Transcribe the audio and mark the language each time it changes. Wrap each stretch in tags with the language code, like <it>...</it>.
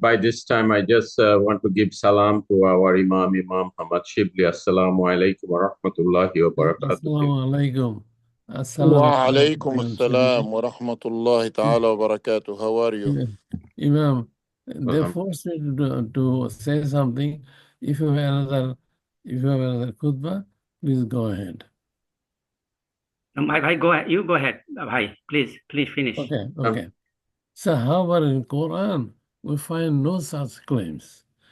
<en>By this time, I just want to give salam to our Imam Muhammad Chebli. Assalamu alaikum wa rahmatullahi wa barakatuh. Assalamu alaikum.</en> <ar>وعليكم السلام ورحمة الله تعالى وبركاته.</ar> <en>How are you? Imam, they forced me to say something. If you have another khutbah, please go ahead. Bhai, go ahead. You go ahead. Bhai, please finish. Okay. So how about in Quran? we find no such claims.</en>